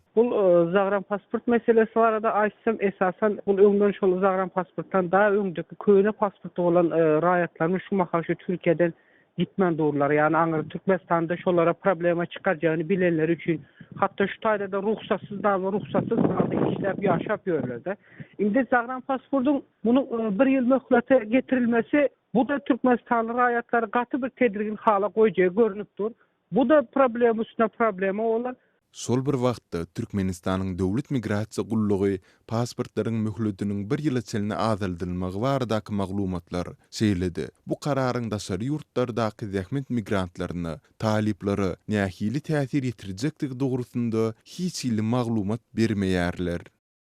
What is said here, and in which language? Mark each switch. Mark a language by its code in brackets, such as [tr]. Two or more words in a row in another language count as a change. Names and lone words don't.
[tk] Bu [ru] загран паспорт [tk] meselesi barada aýtsam esasen bu öňden şol [ru] загран паспортдан [tk] daha öňdeki köýne pasporty bolan raýatlaryň şu mahaşy Türkiýeden gitmän durlar. Yani aňyr Türkmenistanda şolara problema çykarjagyny bilenler üçin hatta şu taýda ruhsatsız işläp ýaşap ýörler. Indi [ru] загран паспортың [tk] bunu 1 ýyl möhlete getirilmesi bu da Türkmenistanly raýatlary gaty bir tedirgin hala goýjagy görünüpdir. Bu da problem üstüne problema bolar. Sol bir wagtda Türkmenistanyň döwlet migrasiýa gullugy pasportlaryň möhletiniň 1 ýyla çelne azaldylmagy baradaky maglumatlar şeýledi. Bu kararyň daşary ýurtlardaky zähmet migrantlaryna taliplary nähili täsir ýetirjekdigi dogrusynda hiç ýyly maglumat bermeýärler.